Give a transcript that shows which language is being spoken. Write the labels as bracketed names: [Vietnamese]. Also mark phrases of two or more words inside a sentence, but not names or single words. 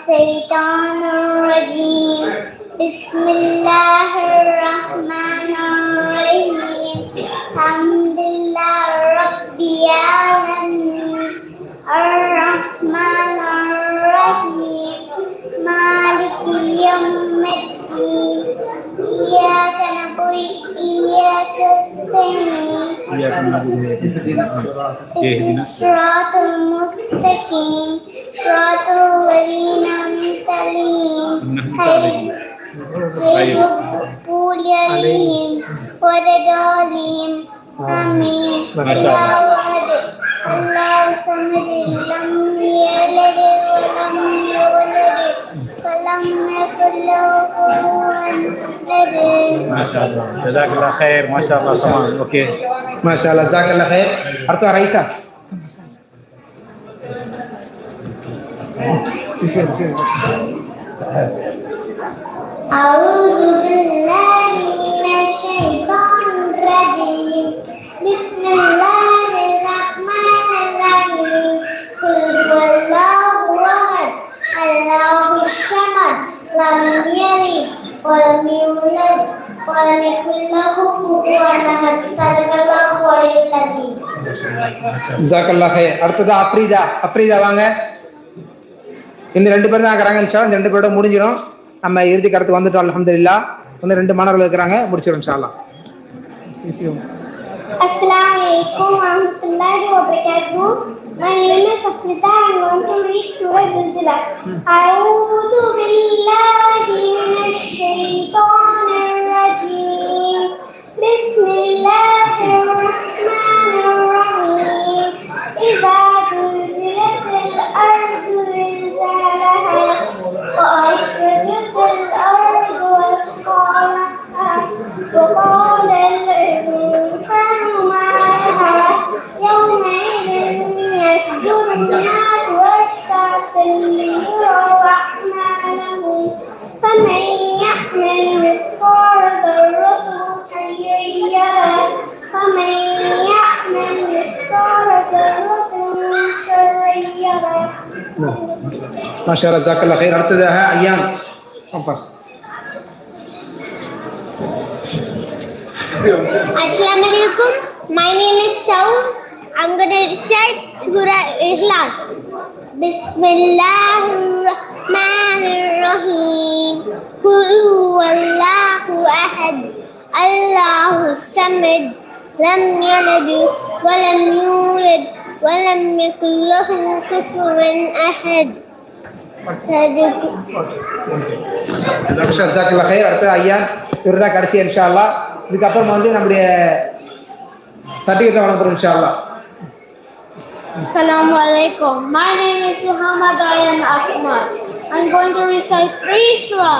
[Arabic] الشيطان الرجيم بسم الله الرحمن الرحيم الحمد لله رب العالمين الرحمن الرحيم مالك يوم الدين إياك نعبد إياك نستعين صراط المستقيم صراط الذين أنعمت عليهم غير ولا ضالين آمين الله صمد لم يلد ولم يولد ولم يكن له كفوا أحد. ما شاء الله جزاك الله خير ما شاء الله سما اوكي ما شاء الله جزاك الله خير அடுத்து ரைசா أعوذ بالله من الشيطان الرجيم بسم الله الرحمن الرحيم قل هو الله أحد الله الصمد لم يلد ولم يولد ولم يكن له كفوا أحد. صدق الله العلي العظيم. جزاك الله خير. [Tamil] அடுத்தது அஃப்ரீதா வாங்க. இந்த 2 பேர் தான் இருக்கிறாங்க. [Arabic] إن شاء الله [Tamil] இந்த 2 பேரோட முடிஞ்சிடும். நம்ம இறுதி கடத்துக்கு வந்துட்டோம் அல்ஹம்துலில்லாஹ். இன்னும் 2 மாணவர்கள் இருக்கிறாங்க, முடிச்சிடும் [Arabic] إن شاء الله. السلام عليكم ورحمة الله وبركاته. [English] My name is Afrida. I'm going to read Surah Zilzilah. [Arabic] أعوذ بالله من الشيطان الرجيم. بسم الله الرحمن الرحيم. إذا زلزلت الأرض زلزالها وأخرجت الأرض أثقالها وقال الإنسان ما لها يومئذ يصدر الناس أشتاتا ليروا أعمالهم فمن يعمل مثقال ذرة خيرا يره ومن يعمل مثقال ذرة شرا يره. ما شاء الله جزاك الله خير. [Tamil] அடுத்ததாக ஐயான். [Arabic] السلام عليكم. [English] My name is Saud. I'm going to recite Surah Ikhlas. [Arabic] بسم الله الرحمن الرحيم. قل هو الله أحد. الله الصمد. لم يلد ولم يولد ولم يكن له كفوا أحد. جزاك الله خير. [Tamil] அடுத்து ஐயான் இவர்தான் கடைசி [Arabic] إن شاء الله. [Tamil] இதுக்கப்புறம் வந்து நம்முடைய சர்டிஃபிகேட் வழங்குறோம் [Arabic] إن شاء الله. السلام عليكم. [English] My name is Muhammad Ayan Ahmad. I'm going to recite 3 surah.